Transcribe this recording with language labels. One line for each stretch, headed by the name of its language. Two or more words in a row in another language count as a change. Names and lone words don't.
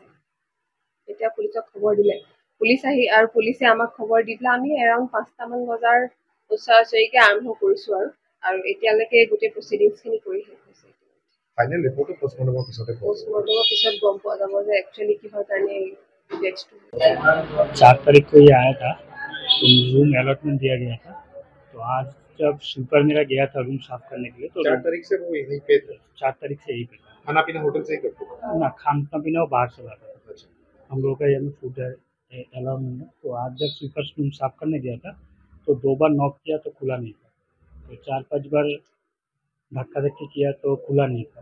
Assamese: এতিয়া পুলিচক খবৰ দিলে, পুলিচ আহি আৰু পুলিচে আমাক খবৰ দি পেলাই আমি এৰাউণ্ড 5টামান বজাৰ ওচৰা-ওচৰিকে আৰম্ভ কৰিছো আৰু এতিয়ালৈকে গোটেই প্ৰচিডিংছখিনি কৰি শেষ হৈছে। ফাইনেল ৰিপৰ্টটো পোষ্টমৰ্টেমৰ পিছত গম পোৱা যাব যে একচুৱেলি কিহৰ কাৰণে डेथ्स
Hindi: 4 तारीख को ये आया था, तो
English: room allotment
Hindi: दिया गया था। तो आज जब स्वीपर मेरा गया था रूम साफ करने के लिए, तो 4 तारीख से वो यहीं पे था। 4 तारीख से यहीं पे था। खाना पीना होटल से ही करते थे ना, खाना पीना वो बाहर से लाता था। अच्छा, हम लोग का यहाँ
English: food allow
Hindi: नहीं है। तो आज जब स्वीपर रूम साफ करने गया था तो 2 बार नॉक किया तो खुला नहीं था, तो 4-5 बार धक्का धक्की किया तो खुला नहीं था।